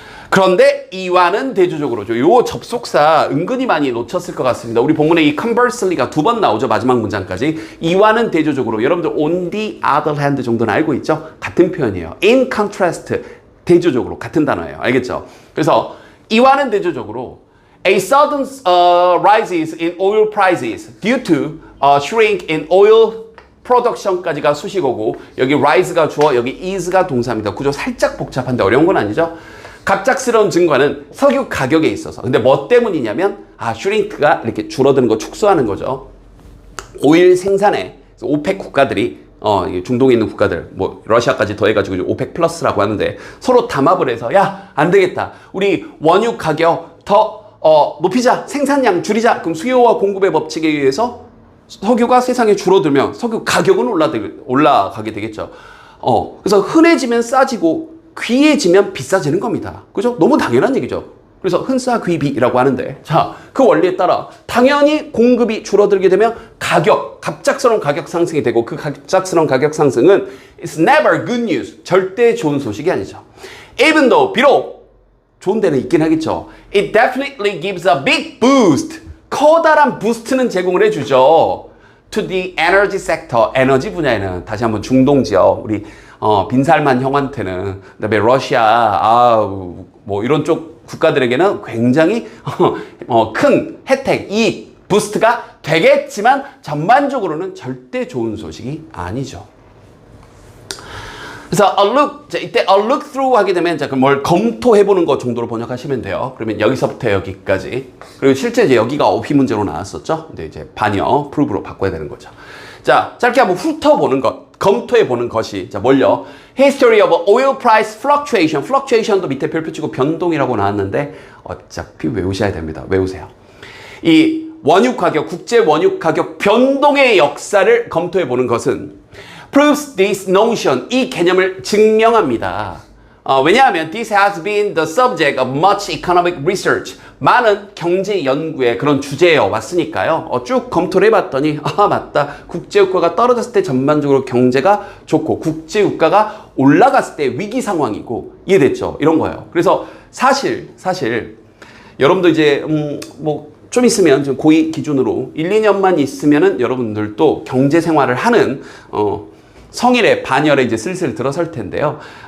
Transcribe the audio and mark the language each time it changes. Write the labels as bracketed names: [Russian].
[Korean] 그런데 이와는 대조적으로 요 접속사 은근히 많이 놓쳤을 것 같습니다. 우리 본문에 이 conversely가 2번 나오죠. 마지막 문장까지. 이와는 대조적으로 여러분들 [English] on the other hand [Korean] 정도는 알고 있죠? 같은 표현이에요. [English] in contrast [Korean] 대조적으로 같은 단어예요. 알겠죠? 그래서 이와는 대조적으로 [English] a sudden rises in oil prices due to shrink in oil production까지가 수식어고 여기 rise가 주어 여기 is가 동사입니다. [Korean] 구조 살짝 복잡한데 어려운 건 아니죠? 갑작스러운 증가는 석유 가격에 있어서. 근데 뭐 때문이냐면 슈링크가 이렇게 줄어드는 거 축소하는 거죠. 오일 생산에 오펙 국가들이 중동에 있는 국가들 뭐 러시아까지 더해가지고 오펙 플러스라고 하는데 서로 담합을 해서 야, 안 되겠다. 우리 원유 가격 더 높이자. 생산량 줄이자. 그럼 수요와 공급의 법칙에 의해서 석유가 세상에 줄어들면 석유 가격은 올라가게 되겠죠. 그래서 흔해지면 싸지고 귀해지면 비싸지는 겁니다. 그죠? 너무 당연한 얘기죠. 그래서 흔싸귀비라고 하는데 자, 그 원리에 따라 당연히 공급이 줄어들게 되면 갑작스러운 가격 상승이 되고 그 갑작스러운 가격 상승은 [English] it's never good news. [Korean] 절대 좋은 소식이 아니죠. [English] Even though [Korean] 비록 좋은 데는 있긴 하겠죠. [English] It definitely gives a big boost. [Korean] 커다란 부스트는 제공을 해주죠. [English] To the energy sector. [Korean] 에너지 분야에는 다시 한번 중동 지역 우리 빈살만 형한테는 그다음에 러시아 뭐 이런 쪽 국가들에게는 굉장히 큰 혜택, 이익, 부스트가 되겠지만 전반적으로는 절대 좋은 소식이 아니죠. 그래서 a look, 자, 이때 [English] a look through [Korean] 하게 되면 자, 뭘 검토해보는 것 정도로 번역하시면 돼요. 그러면 여기서부터 여기까지. 그리고 실제 이제 여기가 어휘 문제로 나왔었죠. 근데 이제 반여, prove로 바꿔야 되는 거죠. 자, 짧게 한번 훑어보는 것, 검토해보는 것이, 자, 뭘요? [English] History of oil price fluctuation. [Korean] fluctuation도 밑에 별표 치고 변동이라고 나왔는데, 어차피 외우셔야 됩니다. 외우세요. 이 원유 가격, 국제 원유 가격 변동의 역사를 검토해보는 것은 [English] proves this notion, [Korean] 이 개념을 증명합니다. 왜냐하면 [English] this has been the subject of much economic research. [Korean] 많은 경제 연구의 그런 주제여 왔으니까요. 쭉 검토를 해봤더니 맞다. 국제유가가 떨어졌을 때 전반적으로 경제가 좋고 국제유가가 올라갔을 때 위기 상황이고 이해됐죠? 이런 거예요. 그래서 사실 여러분도 이제 좀 있으면 좀 고2 기준으로 1, 2년만 있으면은 여러분들도 경제 생활을 하는 성일의 반열에 이제 슬슬 들어설 텐데요.